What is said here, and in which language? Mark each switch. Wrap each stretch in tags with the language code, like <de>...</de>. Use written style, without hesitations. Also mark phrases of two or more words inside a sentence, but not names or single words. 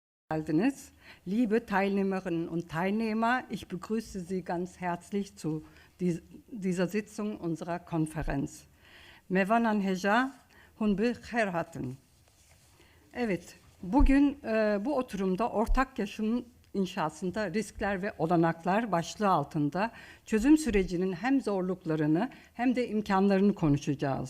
<tr>geldiniz.</tr> <de>Liebe Teilnehmerinnen und Teilnehmer, ich begrüße Sie ganz herzlich zu dieser Sitzung unserer Konferenz.</de> <ku>Mevanan Heja, Hunbi Kherhatın.</ku> <tr>Evet, bugün bu oturumda ortak yaşam inşasında riskler ve olanaklar başlığı altında çözüm sürecinin hem zorluklarını hem de imkanlarını konuşacağız.</tr>